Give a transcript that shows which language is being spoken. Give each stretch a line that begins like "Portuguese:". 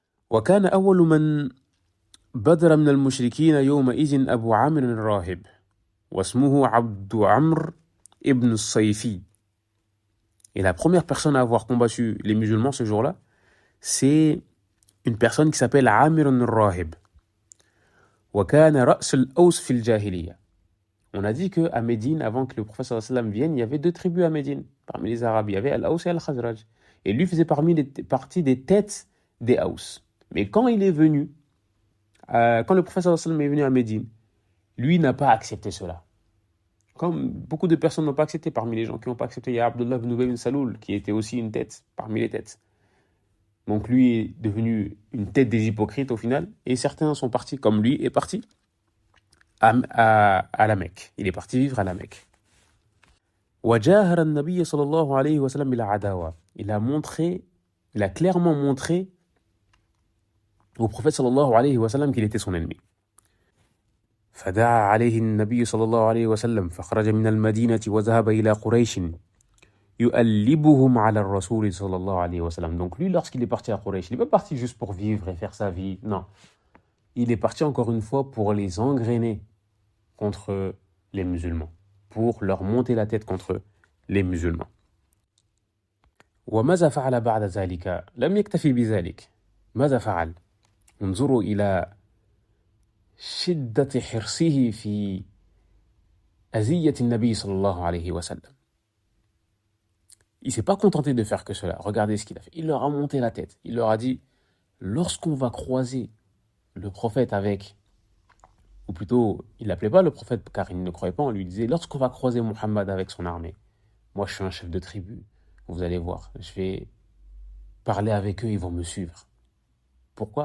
Arabic: وكان أول من بدر من المشركين يومئذ أبو عامر الراهب واسمه عبد عمرو ibn الصيفي.
French: Et la première personne à avoir combattu les musulmans ce jour-là, c'est une personne qui s'appelle Amir al-Rahib.
Arabic: وكان رأس الأوس في الجاهلية.
French: On a dit qu'à Médine, avant que le prophète sallallahu alayhi wa sallam vienne, il y avait 2 tribus à Médine, parmi les Arabes. Il y avait Al-Aws et Al-Khazraj. Et lui faisait partie des têtes des Aws. Mais quand il est venu, quand le prophète sallallahu alayhi wa sallam est venu à Médine, lui n'a pas accepté cela. Comme beaucoup de personnes n'ont pas accepté, parmi les gens qui n'ont pas accepté, il y a Abdullah ibn Ubay ibn Saloul, qui était aussi une tête, parmi les têtes. Donc lui est devenu une tête des hypocrites au final, et certains sont partis, comme lui est parti à la Mecque. Il est parti vivre à la Mecque.
Arabic: وجاهر النبي صلى الله عليه وسلم بالعداوة.
French: Il a clairement montré au prophète صلى الله عليه وسلم qu'il était son ennemi.
Arabic: فدعا عليه النبي صلى الله عليه وسلم فخرج من المدينة وذهب إلى قريش يُؤَلِّبُهُمْ عَلَى الرَّسُولِ صلى الله عليه وسلم.
French: Donc lui, lorsqu'il est parti à Quraysh, il n'est pas parti juste pour vivre et faire sa vie. Non. Il est parti encore une fois pour les engrainer contre les musulmans, pour leur monter la tête contre les musulmans.
Arabic: وماذا فعل بعد ذلك؟ لم يكتفي بذلك. ماذا فعل؟ انظروا إلى شدة حرصه في أذية النبي صلى الله عليه وسلم.
French: Il ne s'est pas contenté de faire que cela. Regardez ce qu'il a fait. Il leur a monté la tête. Il leur a dit, lorsqu'on va croiser le prophète avec, ou plutôt, il ne l'appelait pas le prophète car il ne croyait pas, on lui disait, lorsqu'on va croiser Muhammad avec son armée, moi je suis un chef de tribu, vous allez voir, je vais parler avec eux, ils vont me suivre. Pourquoi?